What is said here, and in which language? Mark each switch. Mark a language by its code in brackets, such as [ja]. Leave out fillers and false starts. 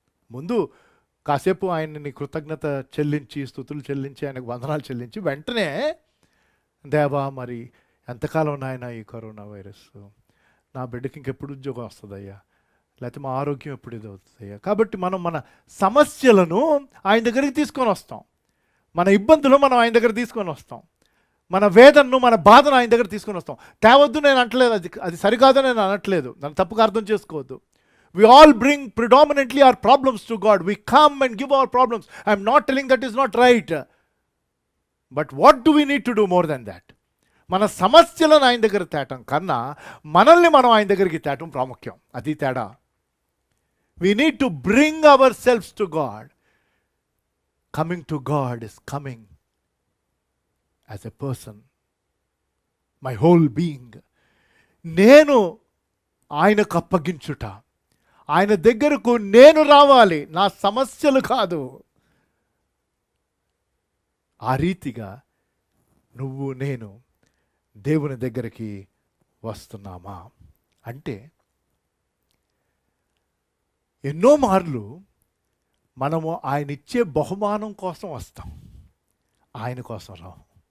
[te] ముందు కాసేపు ఆయన్ని కృతజ్ఞత చెల్లించి, స్తుతులు చెల్లించి, ఆయనకు వందనాలు చెల్లించి, వెంటనే దేవా మరి ఎంతకాలం నాయన ఈ కరోనా వైరస్, నా బిడ్డకి ఇంకెప్పుడు ఉద్యోగం వస్తుందయ్యా, లేకపోతే మా ఆరోగ్యం ఎప్పుడు ఇది అవుతుందయ్యా. కాబట్టి మనం మన సమస్యలను ఆయన దగ్గరికి తీసుకొని వస్తాం, మన ఇబ్బందులు మనం ఆయన దగ్గర తీసుకొని వస్తాం, మన వేదనను, మన బాధను ఆయన దగ్గర తీసుకొని వస్తాం. తేవద్దు నేను అనట్లేదు, అది సరికాదు నేను అనట్లేదు, నన్ను తప్పుగా అర్థం చేసుకోవద్దు. [en] We all bring predominantly our problems to God. We come and give our problems. I am not telling that is not right. But what do we need to do more than that? [te] మన సమస్యలను ఆయన దగ్గర తేటం కన్నా మనల్ని మనం ఆయన దగ్గరికి తేటం ప్రాముఖ్యం. అది తేడా. [en] We need to bring ourselves to God. Coming to God is coming as a person, my whole being. [te] నేను ఆయనకు అప్పగించుట, ఆయన దగ్గరకు నేను రావాలి, నా సమస్యలు కాదు. ఆ రీతిగా నువ్వు నేను దేవుని దగ్గరికి వస్తున్నామా అంటే, ఎన్నో మార్లు మనము ఆయన ఇచ్చే బహుమానం కోసం వస్తాం, ఆయన కోసం రావు.